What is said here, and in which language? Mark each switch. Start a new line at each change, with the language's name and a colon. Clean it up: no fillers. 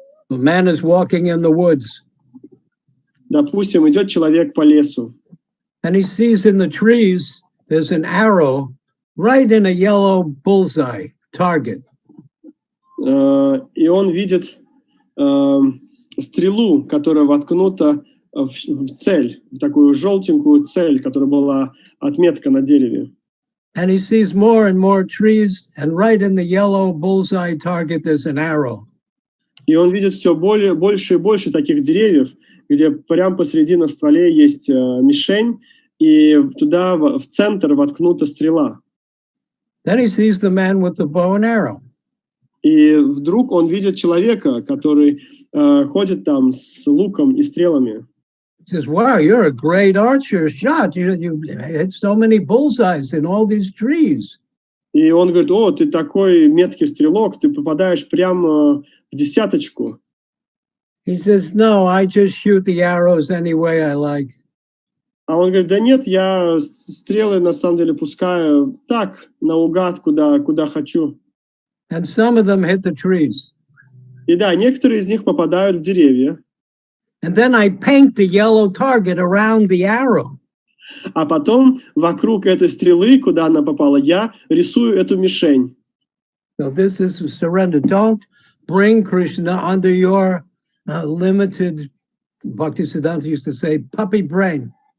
English: A man is walking in the woods.
Russian: Допустим, идет человек по лесу.
English: And he sees in the trees there's an arrow right in a yellow bullseye target.
Russian: И он видит стрелу, которая воткнута в цель, в такую желтенькую цель, которая была отметка на дереве.
English: And he sees more and more trees, and right in the yellow bullseye target there's an arrow.
Russian: И он видит все больше и больше таких деревьев, где прямо посреди на стволе есть мишень, и туда в центр воткнута стрела.
English: Then he sees the man with the bow and arrow.
Russian: И вдруг он видит человека, который ходит там с луком и стрелами.
English: He says, "Wow, you're a great archer shot. You hit so many bullseyes in all these trees."
Russian: И он говорит: "О, ты такой меткий стрелок, ты попадаешь прямо в десяточку."
English: He says, "No, I just shoot the arrows any way I like."
Russian: А он говорит: "Да нет, я стрелы на самом деле пускаю так, наугад, куда хочу."
English: And some of them hit the trees.
Russian: И да, некоторые из них попадают в деревья.
English: And then I paint the yellow target around the arrow.
Russian: А потом вокруг этой стрелы, куда она попала, я рисую эту мишень.
English: So this is surrender. Don't bring Krishna under your limited, Bhaktisiddhanta used to say, puppy brain.